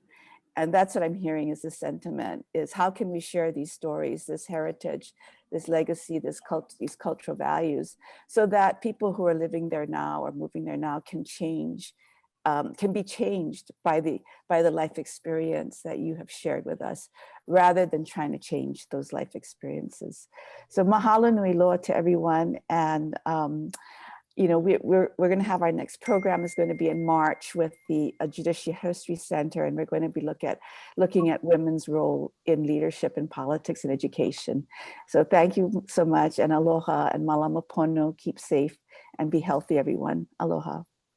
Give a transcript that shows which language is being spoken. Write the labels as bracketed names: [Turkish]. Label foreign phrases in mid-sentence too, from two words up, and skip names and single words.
[English] And that's what I'm hearing is the sentiment, is how can we share these stories, this heritage, this legacy, these cultural values, so that people who are living there now or moving there now can change, can be changed by the life experience that you have shared with us, rather than trying to change those life experiences. So [Hawaiian] mahalo nui loa [English] to everyone. And we're going to have our next program is going to be in March with the Judicial History Center, and we're going to be looking at women's role in leadership and politics and education. So thank you so much, and aloha and [Hawaiian] malama pono. [English] Keep safe and be healthy, everyone. Aloha.